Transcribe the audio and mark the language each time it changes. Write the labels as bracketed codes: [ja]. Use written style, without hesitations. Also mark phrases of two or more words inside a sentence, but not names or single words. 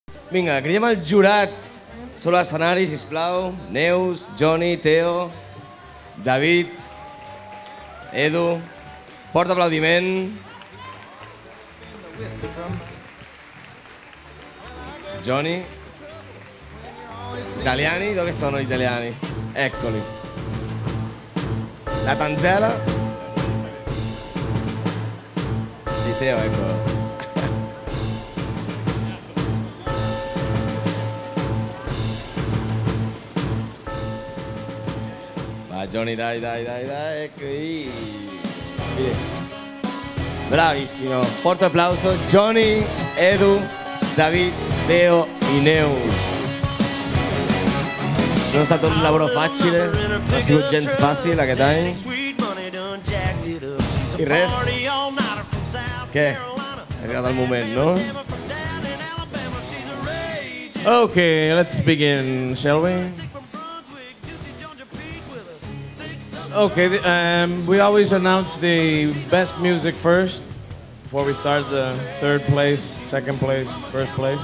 [ca] Vinga, cridem el jurat sobre l'escenari, sisplau. Neus, Johnny, Teo, David, Edu. Fort aplaudiment. Johnny. [it] Italiani? Dove sono gli italiani? Eccoli. La Tanzela. Di Teo, eccolo. Va Johnny, dai, ecco. Bravissimo, forte applauso. [ca] Johnny, Edu, David, Teo i Neus. [it] Non è stato un lavoro facile, [ca] non ha sigut gens fàcil aquest any. I res, què? Ha arribat el moment, no? [en] Okay, let's begin, shall we? Okay, we always announce the best music first before we start the third place, second place, first place.